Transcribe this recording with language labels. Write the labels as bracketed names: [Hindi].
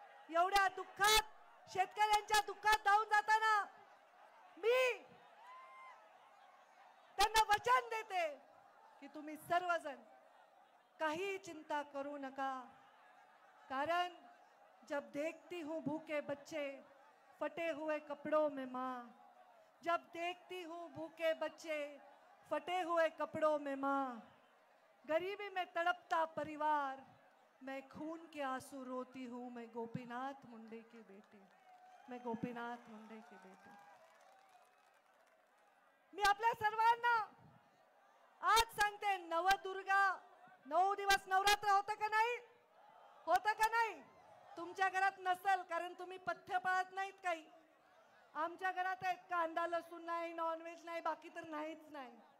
[Marathi] एवढ्या दुःखात, शेतकऱ्यांच्या दुःखात धावून जाताना मी त्यांना वचन देते की तुम्ही सर्वजण काही चिंता करू नका। [Hindi] कारण जब देखती हूँ भूखे बच्चे फटे हुए कपड़ों में माँ, जब देखती हूँ भूखे बच्चे फटे हुए कपड़ों में माँ, गरीबी में तड़पता परिवार, मैं खून के आंसू रोती हूँ, मैं गोपीनाथ मुंडे की बेटी, मैं गोपीनाथ मुंडे की बेटी। [Marathi] मी आपल्या सर्वांना आज सांगते, नवदुर्गा 9 दिवस नवरात्र होतं का नाही, होतं का नाही? तुमच्या घरात नसेल कारण तुम्ही पथ्य पाळत नाहीत काही। आमच्या घरात आहे, कांदा लसूण नाही, नॉनव्हेज नाही, बाकी तर नाहीच नाही।